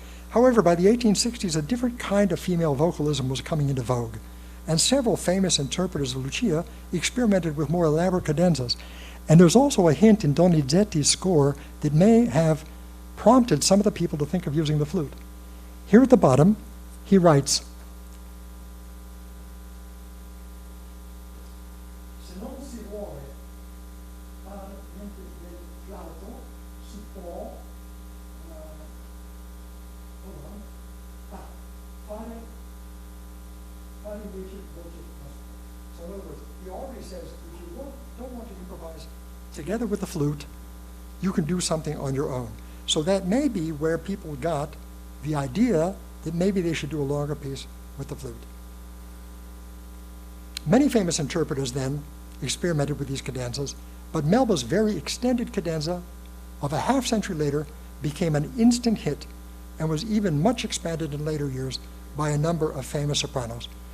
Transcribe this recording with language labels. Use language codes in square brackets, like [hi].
[en] However, by the 1860s, a different kind of female vocalism was coming into vogue, and several famous interpreters of Lucia experimented with more elaborate cadenzas. And there's also a hint in Donizetti's score that may have prompted some of the people to think of using the flute. [it] Here at the bottom, he writes, "Se non si vuole fare niente del flauto, si può fare invece voce." [en] So in other words, he already says, if you don't want to improvise together with the flute, you can do something on your own. So that may be where people got the idea that maybe they should do a longer piece with the flute. Many famous interpreters then experimented with these cadenzas, but Melba's very extended cadenza of a half century later became an instant hit and was even much expanded in later years by a number of famous sopranos.